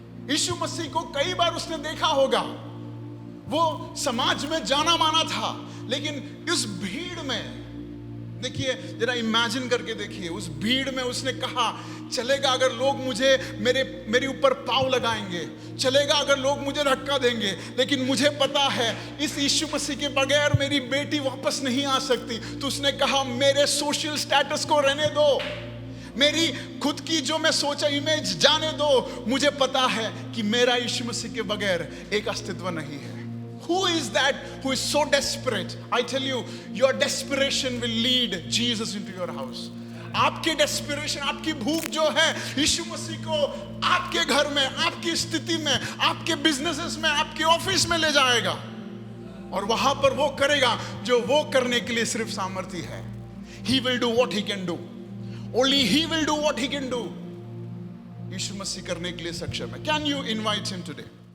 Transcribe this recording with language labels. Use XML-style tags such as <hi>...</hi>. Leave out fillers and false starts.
<hi>यीशु मसीह को कई बार उसने देखा होगा, वो समाज में जाना माना था, लेकिन इस भीड़ में देखिए, जरा इमेजिन करके देखिए, उस भीड़ में उसने कहा चलेगा अगर लोग मुझे मेरे ऊपर पाँव लगाएंगे, चलेगा अगर लोग मुझे धक्का देंगे, लेकिन मुझे पता है इस यीशु मसीह के बगैर मेरी बेटी वापस नहीं आ सकती। तो उसने कहा मेरे सोशल स्टेटस को रहने दो, मेरी खुद की जो मैं सोचा इमेज जाने दो, मुझे पता है कि मेरा यीशु मसीह के बगैर एक अस्तित्व नहीं है।</hi> <en>Who is that who is so desperate? I tell you, your desperation will lead Jesus into your house.</en> <hi>आपके desperation, आपकी भूख जो है यीशु मसीह को आपके घर में, आपकी स्थिति में, आपके बिजनेसेस में, आपके ऑफिस में ले जाएगा, और वहां पर वो करेगा जो वो करने के लिए सिर्फ सामर्थ्य है।</hi> <en>He will do what he can do. Only he will do what he can do.</en> <hi>यीशु मसीह करने के लिए सक्षम है।</hi> <en>Can you invite him today?</en>